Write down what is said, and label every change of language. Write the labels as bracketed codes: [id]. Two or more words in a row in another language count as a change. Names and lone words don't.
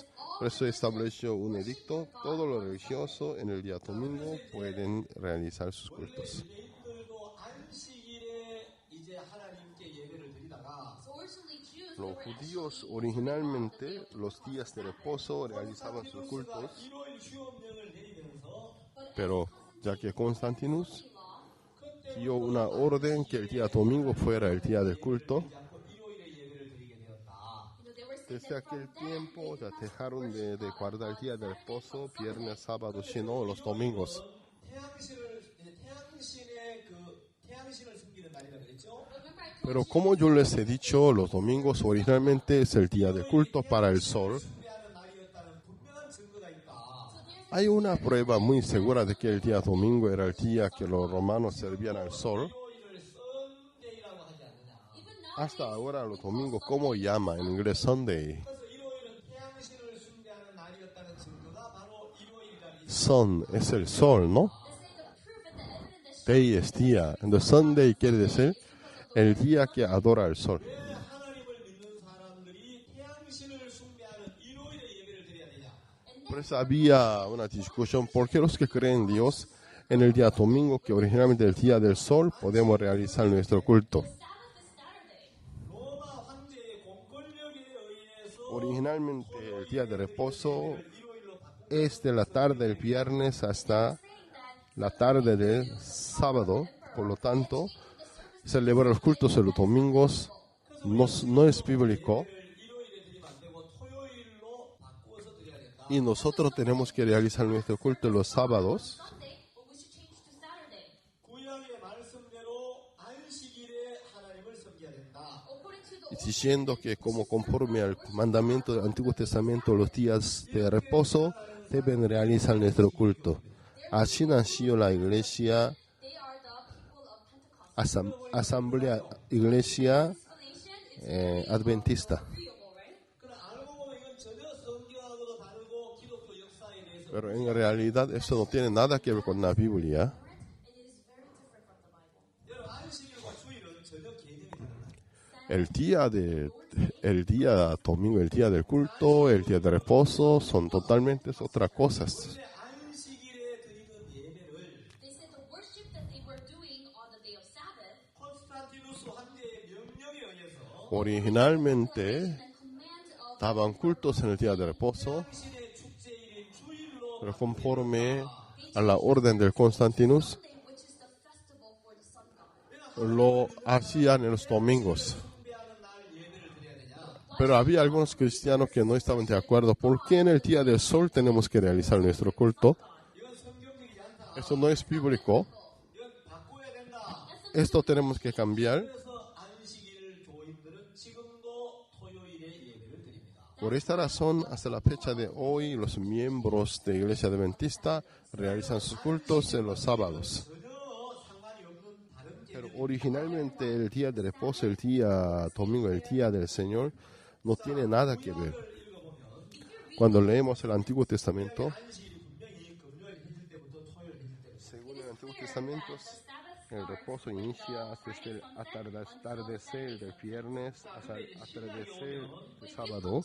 [es] Por eso estableció un edicto: todos los religiosos en el día domingo pueden realizar sus cultos. [ko] 유대인들도 안식일에 이제 하나님께 예배를 드리다가 [en] so originally Jews [es] Los judíos originalmente los días de reposo realizaban sus cultos, [ko] 일요일 휴업령을 내리면서 [es] pero ya que Constantinus dio una orden que el día domingo fuera el día del culto, [ko] 일요일에 예배를 드리게 되었다. [en] they were saying [es] desde [en] that from [es] aquel [en] then [es] tiempo ya dejaron de guardar el día del reposo, viernes, sábado, sino los domingos. [ko] 태양신을 숨기는 날이라 그랬죠. [en] remember I told [es] Pero como yo les he dicho, los domingos originalmente es el día de culto para el sol. [ko] 숭배하는 날이었다는 분명한 증거가 있다. [es] Hay una prueba muy segura de que el día domingo era el día que los romanos servían al sol. [ko] 일요일을 썬데이라고 하지 않느냐. [en] even now [es] Hasta ahora los domingos, ¿cómo llama en inglés Sunday? [ko] 그래서 일요일은 태양신을 숭배하는 날이었다는 증거가 바로 일요일이라는 이 [es] Sun es el sol, ¿no? [en] they say the proof and the evidence that [es] Day es día. Entonces Sunday quiere decir el día que adora al sol. [ko] 왜 하나님을 믿는 사람들이 태양신을 숭배하는 일요일에 예배를 드려야 되냐? [es] Por eso había una discusión: ¿por qué los que creen en Dios en el día domingo, que originalmente es el día del sol, podemos realizar nuestro culto? [en] Sabbath is Saturday. [ko] 로마 황제의 공권력에 의해서 [es] Originalmente el día de reposo [ko] 일요일로 바꾼 [es] es de la tarde del viernes hasta la tarde del sábado. Por lo tanto, celebrar los cultos en los domingos no es bíblico, [ko] 일요일에 드리면 안 되고 토요일로 바꾸어서 드려야 된다. [es] y nosotros tenemos que realizar nuestro culto los sábados. [en] Sunday, but we should change to Saturday. [ko] 구약의 말씀을 말씀대로 안식일에 하나님을 섬겨야 된다. [en] According to the Old [es] diciendo que como conforme al mandamiento del Antiguo Testamento, los días de reposo deben realizar nuestro culto. Así nació la iglesia, [en] they are the people of Pentecost. [es] asamblea iglesia [en] Explanation, it's [es] adventista. [en] agreeable, right? [ko] 그러나 알고 보면 이건 전혀 성경하고도 다르고 기독교 역사에 대해서 [es] Pero en realidad eso no tiene nada que ver con la Biblia. [en] And it is very different from the Bible. [ko] 여러분 안식일과 주일은 전혀 개념이 달라요. [es] El día domingo, el día del culto, el día de reposo son totalmente otras cosas. [ko] 근데 안식일에 드리는 예배를 [en] They said the worship that they were doing on the day of Sabbath [ko] 콘스탄티누스 황제의 명령에 의해서 [es] Originalmente [en] and command of [es] daban cultos en el día de reposo, [ko] 당신의 축제일인 주일로 [es] pero conforme a la orden del Constantinus, [en] Sunday, which is the festival for the sun god. [es] lo hacían en los domingos. [ko] 숭배하는 날 예배를 드려야 되냐? [es] Pero había algunos cristianos que no estaban de acuerdo. ¿Por qué en el día del sol tenemos que realizar nuestro culto? [ko] 이건 성경적이지 않다. [es] Eso no es bíblico. [ko] 이건 바꿔야 된다. [es] Esto tenemos que cambiar. [ko] 그래서 안식일 교인들은 지금도 토요일에 예배를 드립니다. [es] Por esta razón, hasta la fecha de hoy, los miembros de Iglesia Adventista realizan sus cultos en los sábados. [ko] 전혀 상관이 없는 다른 [es] Pero originalmente el día de reposo, el día domingo, el día del Señor, no tiene nada que ver. Cuando leemos el Antiguo Testamento, [ko] 안식일이 분명히 금요일 해질 때부터 토요일 해질 때부터 [es] según el Antiguo Testamento, el reposo inicia desde el atardecer del viernes hasta el atardecer del sábado.